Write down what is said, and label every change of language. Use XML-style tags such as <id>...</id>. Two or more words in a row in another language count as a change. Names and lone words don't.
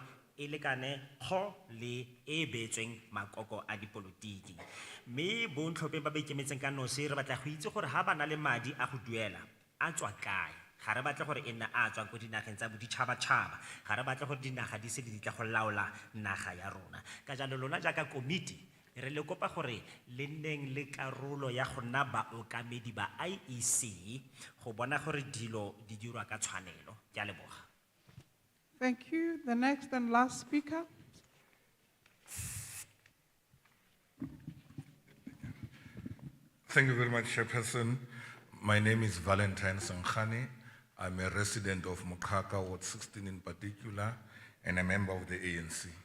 <tn>e lekane go le e beetsweng makoko a dipolotiki mme bo ntlhopheng ba ba ikemetseng ka nosi re batla go itse gore ha ba na le madi a go duela a tswa kae ga re batle gore e nna a tswang ko dinageng tsa boditšhabatšhaba ga re batle gore dinaga di se di tla go laola naga ya rona ka jalo lona jaaka komiti re le kopa gore le nneng le karolo ya go nna baokamedi ba IEC go bona gore dilo di dirwa ka tshwanelo ke a leboga.</tn> <en>Thank you. The next and last speaker. Thank you very much, Chairperson. My name is Valentine Sankhani. I'm a resident of Mokaka, Ward 16 in particular, and a member of the ANC.</en>